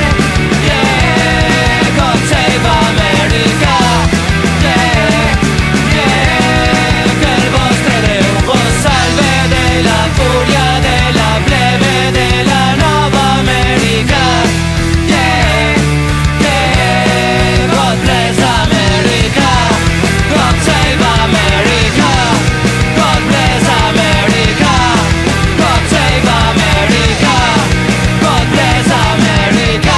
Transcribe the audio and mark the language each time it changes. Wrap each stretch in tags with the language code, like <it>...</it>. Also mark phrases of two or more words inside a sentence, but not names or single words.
<en>yeah, God save America, yeah, yeah,</en> <ca>que el vostre Déu vos salve de la furia de la plebe de la nova Amèrica,</ca> <en>yeah, yeah, God bless America, God save America, God bless America, God save America. God bless America.</en>